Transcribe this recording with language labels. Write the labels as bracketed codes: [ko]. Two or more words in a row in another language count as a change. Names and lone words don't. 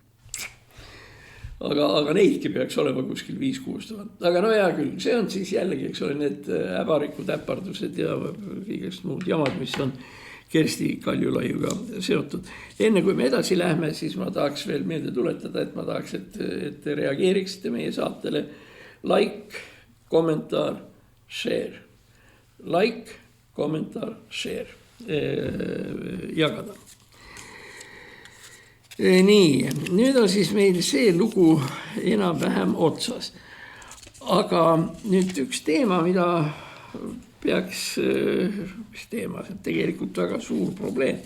[et] Aga neidki peaks olema kuskil 5-6 000. Aga no hea küll, see on siis jällegi, eks ole, need äbarikud, äpardused ja kõigest muud jamad, mis on Kersti Kaljulaiuga seotud. Enne kui me edasi lähme, siis ma tahaks veel meelde tuletada, et ma tahaks, et te reageeriksite meie saatele. Like, kommentaar, share. Like, kommentaar, share. Jagada. Nii, nüüd on siis meil see lugu enam-vähem otsas. Aga nüüd üks teema, mida peaks, mis teema, see on tegelikult väga suur probleem.